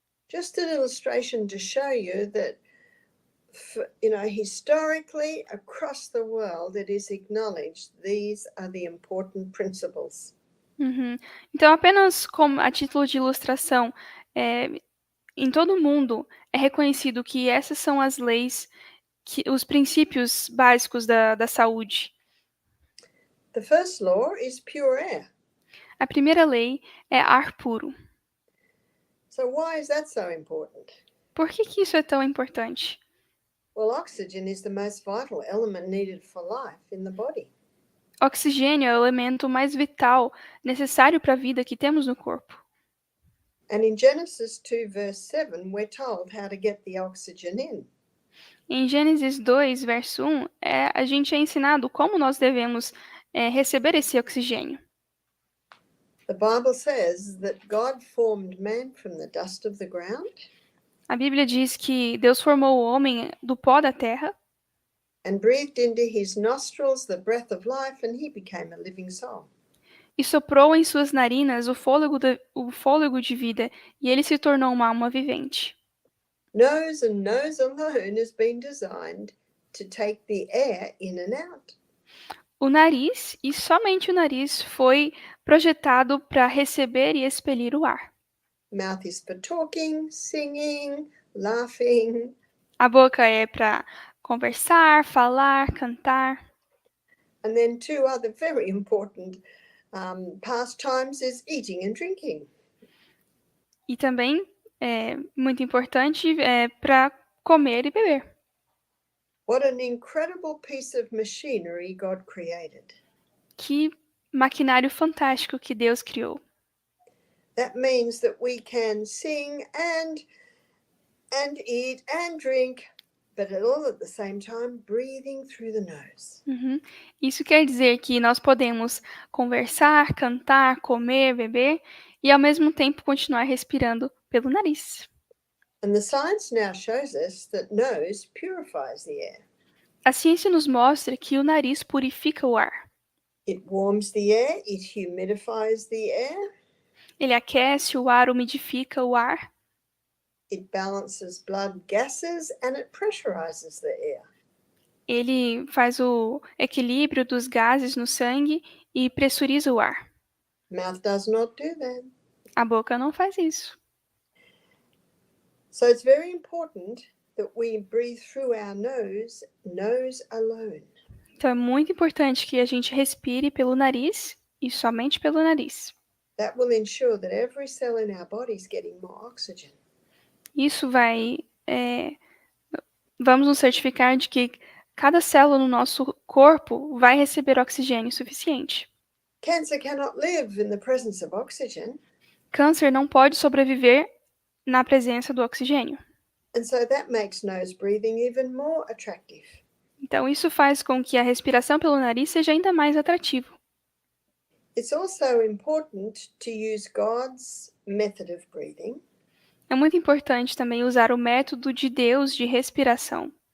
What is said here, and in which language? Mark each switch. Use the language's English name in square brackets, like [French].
[English] Just an illustration to show you that, historically across the world, it is acknowledged these are the important principles. Uhum. [Portuguese] Então, apenas como a título de ilustração, em todo o mundo é reconhecido que essas são as leis, os princípios básicos da saúde. [English] The first law is pure air. [Portuguese] A primeira lei é ar puro. [English] So why is that so important? [Portuguese] Por que isso é tão importante? [English] Well, oxygen is the most vital element needed for life in the body. [Portuguese] Oxigênio é o elemento mais vital necessário para a vida que temos no corpo. [English] And in Genesis 2, verse 7, we're told how to get the oxygen in. [Portuguese] Em Gênesis 2, verso 1, a gente é ensinado como nós devemos receber esse oxigênio. [English] The Bible says that God formed man from the dust of the ground [Portuguese] A Bíblia diz que Deus formou o homem do pó da terra [English] and breathed into his nostrils the breath of life, and he became a living soul. [Portuguese] e soprou em suas narinas o fôlego de vida, e ele se tornou uma alma vivente. [English] Nose and nose alone has been designed to take the air in and out. [Portuguese] O nariz, e somente o nariz, foi projetado para receber e expelir o ar. [English] Mouth is for talking, singing, laughing. [Portuguese] A boca é para conversar, falar, cantar. [English] And then two other very important pastimes is eating and drinking. [Portuguese] E também, muito importante, para comer e beber. [English] What an incredible piece of machinery God created. [Portuguese] Que maquinário fantástico que Deus criou. [English] That means that we can sing and eat and drink, but all at the same time breathing through the nose. Uhum. [Portuguese] Isso quer dizer que nós podemos conversar, cantar, comer, beber e ao mesmo tempo continuar respirando pelo nariz. [English] And the science now shows us that nose purifies the air. [Portuguese] A ciência nos mostra que o nariz purifica o ar. [English] It warms the air, it humidifies the air, [Portuguese] Ele aquece o ar, umidifica o ar, [English] it balances blood gases, and it pressurizes the air. [Portuguese] ele faz o equilíbrio dos gases no sangue e pressuriza o ar. [English] Mouth does not do that. [Portuguese] A boca não faz isso. [English] So it's very important that we breathe through our nose alone. [Portuguese] Então é muito importante que a gente respire pelo nariz e somente pelo nariz. [English] That will ensure that every cell in our body is getting more oxygen. [Portuguese] Isso vamos nos certificar de que cada célula no nosso corpo vai receber oxigênio suficiente. [English] Cancer cannot live in the presence of oxygen, [Portuguese] Câncer não pode sobreviver na presença do oxigênio. [English] and so that makes nose breathing even more attractive. [Portuguese] Então isso faz com que a respiração pelo nariz seja ainda mais atrativo. [English] It's also important to use God's method of breathing, [Portuguese] É muito importante também usar o método de Deus de respiração,